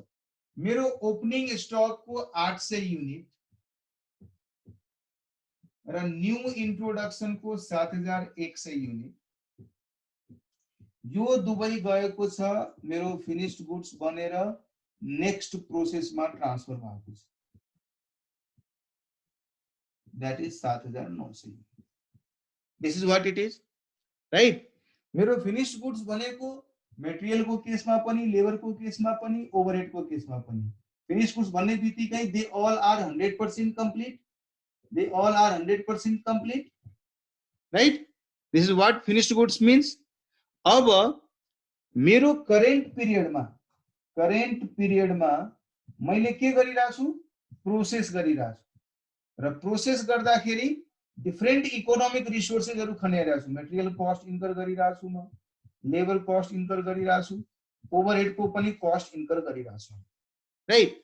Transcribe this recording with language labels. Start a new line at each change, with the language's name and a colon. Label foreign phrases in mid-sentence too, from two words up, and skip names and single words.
Nepali: मेरो
English: opening stock
Nepali: को 800 युनिट र
English: new introduction
Nepali: को 7,100 युनिट, यो दुवै गएको छ मेरो
English: finished goods
Nepali: बनेर
English: next process
Nepali: ट्रान्सफर भएको छ,
English: that is 7,900। this is what it is, right.
Nepali: मेरो
English: finished goods
Nepali: बनेको मेटेरियल को केसमा पनि, लेबर को केसमा पनि, ओभरहेड को केसमा पनि।
English: finished goods
Nepali: भन्ने बित्तिकै
English: they all are 100% complete, they all are 100% complete, right. this is what finished goods means.
Nepali: अब मेरो
English: current period
Nepali: मैले के गरिरहेको छु, प्रोसेस गरिरहेको छु र प्रोसेस गर्दाखेरि
English: different economic resources
Nepali: खनाइरहेको छु।
English: material cost incur
Nepali: गरिरहेको छु, म
English: labor cost incur
Nepali: गरिरहेको छु, ओभरहेड को पनि
English: cost incur
Nepali: गरिरहेको छु, राइट।